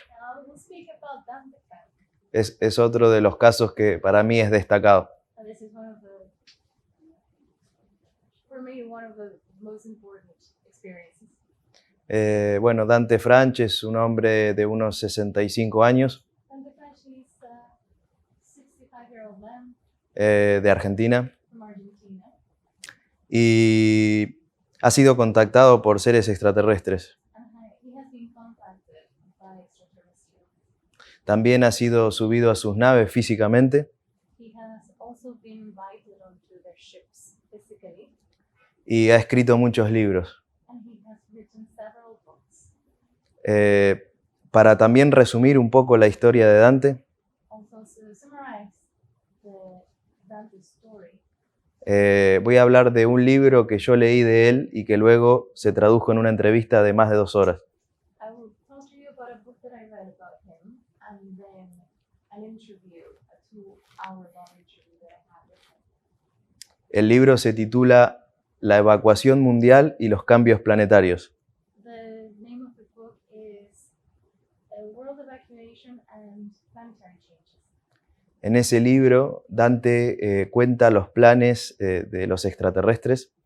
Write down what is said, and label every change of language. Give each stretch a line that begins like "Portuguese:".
English: Now we'll speak about Dante Frank.
Spanish: Es otro de los casos que para mí es destacado.
English: And this is for me, one of the most important experiences.
Spanish: Bueno, Dante Franch es un hombre de unos 65 años,
English: Dante Frank is a 65-year-old man
Spanish: de Argentina,
English: from Argentina.
Spanish: y ha sido contactado por seres extraterrestres.
English: And he has been contacted by extraterrestrials.
Spanish: También ha sido subido a sus naves físicamente
English: He has also been invited onto their ships physically,
Spanish: y ha escrito muchos libros.
English: and he has written several books.
Spanish: Para también resumir un poco la historia de Dante,
English: Also, to summarize the Dante story,
Spanish: Voy a hablar de un libro que yo leí de él y que luego se tradujo en una entrevista de más de 2 horas.
English: I will talk to you about a book that I read about him and then an interview, a 2-hour-long interview that I had with him.
Spanish: El libro se titula La evacuación mundial y los cambios planetarios.
English: The name of the book is A World Evacuation and Planetary Changes.
Spanish: En ese libro, Dante cuenta los planes de los extraterrestres